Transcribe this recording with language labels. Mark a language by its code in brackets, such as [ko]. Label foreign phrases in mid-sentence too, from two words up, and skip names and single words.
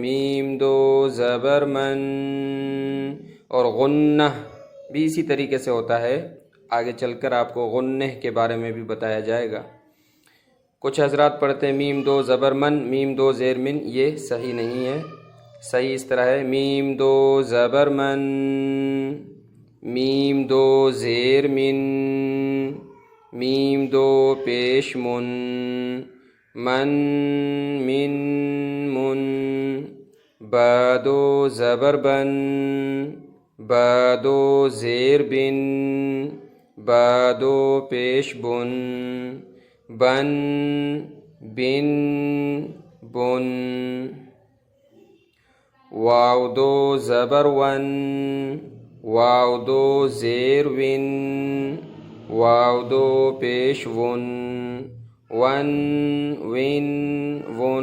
[ur] میم 2 زبر من، اور غنہ بھی اسی طریقے سے ہوتا ہے، آگے چل کر آپ کو غنہ کے بارے میں بھی بتایا جائے گا۔ کچھ حضرات پڑھتے ہیں میم 2 زبر من میم 2 زیر من، یہ صحیح نہیں ہے۔ صحیح اس طرح ہے میم 2 زبر من میم 2 زیر من میم 2 پیش من من من من۔ با 2 زبر بن با 2 زیر بن با 2 پیش بن بن بن بن۔ واو 2 زبر ون واو 2 زیر ون واو 2 پیش ون ون ون ون۔